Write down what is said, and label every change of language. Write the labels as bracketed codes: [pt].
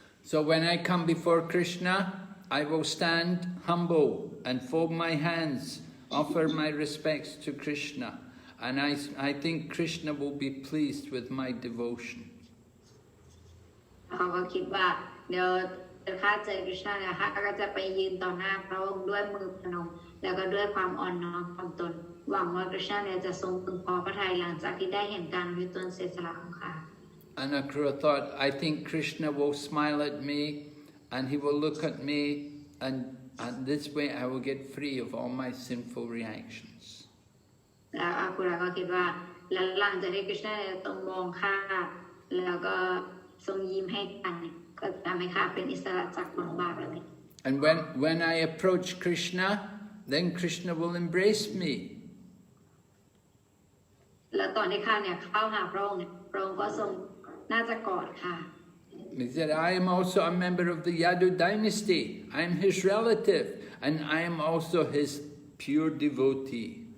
[en] So when I come before Krishna, I will stand humble and fold my hands, offer my respects to Krishna. And I think Krishna will be pleased with my devotion. [th] เขาก็คิดว่าเดี๋ยวข้าเจอคริชนาเนี่ยข้าก็จะไปยืนต่อหน้าพระองค์ด้วยมือพนมแล้วก็ด้วยความอ่อนน้อมถ่อมตนหวังว่าคริชนาเนี่ยจะทรงพึงพอพระทัยหลังจากที่ได้เห็นการวิตนเสียสละของข้า [en] And Akrura thought, I think Krishna will smile at me and he will look at me and this way I will get free of all my sinful reactions. [th] แล้วอาคุระก็คิดว่าหลังจากที่คริชนาต้องมองข้าแล้วก็ทรงยิ้มให้กันก็ทำให้ข้าเป็นอิสระจากความบาปเลย [en] And when I approach Krishna, then Krishna will embrace me. [th] แล้วตอนที่ข้าเนี่ยเข้าหาพระองค์เนี่ยพระองค์ก็ทรงน่าจะกอดข้า [en] He said, I am also a member of the Yadu dynasty. I am his relative and I am also his pure devotee.